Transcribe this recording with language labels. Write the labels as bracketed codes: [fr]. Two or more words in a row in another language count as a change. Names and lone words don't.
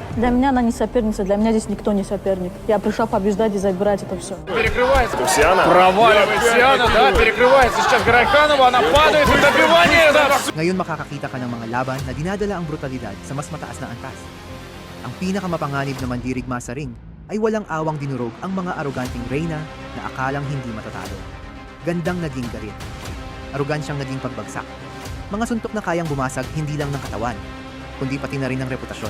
[ru] Для меня она не соперница, для меня здесь никто не соперник. Я пришла побеждать и забирать это все. Перекрывается. Лусиана. Проваливает Лусиана, да, перекрывается сейчас Гарайханова, она падает, и добивание. [tl] Ngayon makakakita ka ng mga laban na dinadala ang brutalidad sa mas mataas na antas. Ang pinakamapanganib na mandirigma sa ring ay walang awang dinurog ang mga aroganting reyna na akalang hindi matatalo. Gandang naging garit. Arogansyang naging pagbagsak. Mga suntok na kayang bumasag hindi lang ng katawan, kundi pati na rin ng reputasyon.